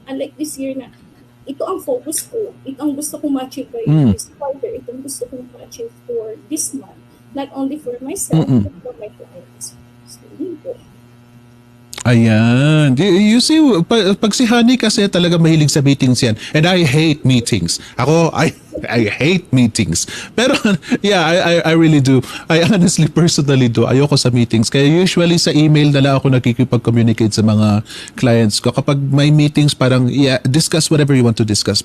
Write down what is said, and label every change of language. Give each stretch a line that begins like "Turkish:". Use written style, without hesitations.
Filipino: Unlike this year na, ito ang focus ko. Ito ang gusto kong ma-achieve by this quarter. Ito ang gusto kong ma-achieve for this month.
English: Not only for myself, but for my clients.
Filipino: So, yun po. Ayan. You see, pag si Honey kasi talaga mahilig sa meetings yan.
English: And I hate meetings. I hate meetings. Pero, yeah, I really do. I honestly, personally do.
Filipino: Ayoko sa meetings. Kaya usually sa email na lang ako nakikipag-communicate sa mga clients ko. Kapag may meetings,
English: parang, yeah, discuss whatever you want to discuss.